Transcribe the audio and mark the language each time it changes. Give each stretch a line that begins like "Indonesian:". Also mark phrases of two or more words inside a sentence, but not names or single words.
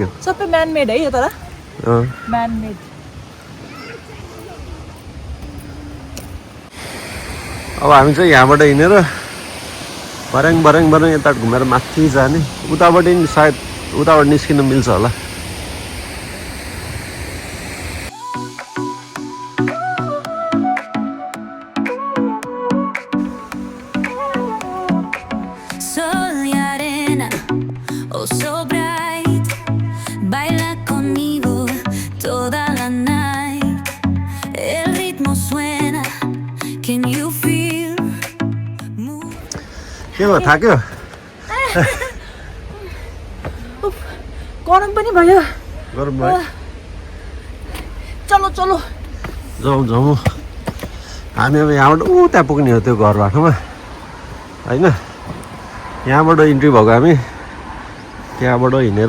Nepali: सबै म्यानमेड है यो. तर म्यानमेड. अब हामी चाहिँ यहाँबाट हिँडेर बराङ यता घुमेर माथि जाने. उताबाट नि सायद उताबाट निस्किन मिल्छ होला.
Spanish: Sol y arena,
English: oh so bright.
Spanish: Baila conmigo toda la night. El ritmo suena,
English: can you feel?
Nepali: के भयो थाक्यो. गरम पनि भयो गरम भयो
Hindi: चलो चलो
Nepali: जाउँ जाउँ हामी अब यहाँबाट त्यहाँ पुग्ने हो त्यो घर बाटोमा होइन यहाँबाट इन्ट्री भएको हामी त्यहाँबाट हिँडेर